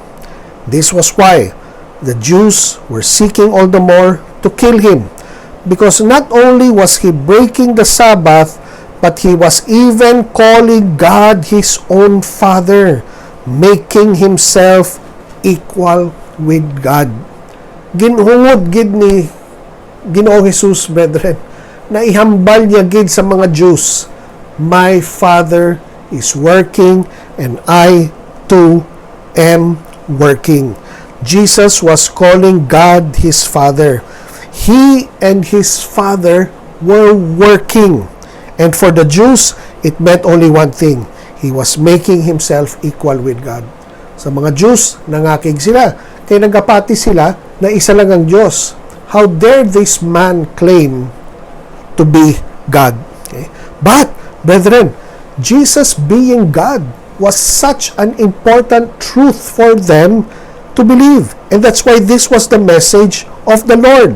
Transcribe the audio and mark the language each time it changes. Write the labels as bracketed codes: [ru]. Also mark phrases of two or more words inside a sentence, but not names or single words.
[en] This was why the Jews were seeking all the more to kill him, because not only was he breaking the Sabbath, but he was even calling God his own Father, making himself equal with God. [hil] Ginhungod gid ni Ginoo Jesus, brethren, na ihambal niya gid sa mga Jews, [en] "My Father is working, and I too am working." Jesus was calling God his Father. He and his Father were working. And for the Jews, it meant only one thing. He was making himself equal with God. [hil] Sa mga Jews, nangakig sila. Kaya nagapati sila na isa lang ang Diyos. [en] How dare this man claim to be God? Okay? But, brethren, Jesus being God was such an important truth for them to believe. And that's why this was the message of the Lord.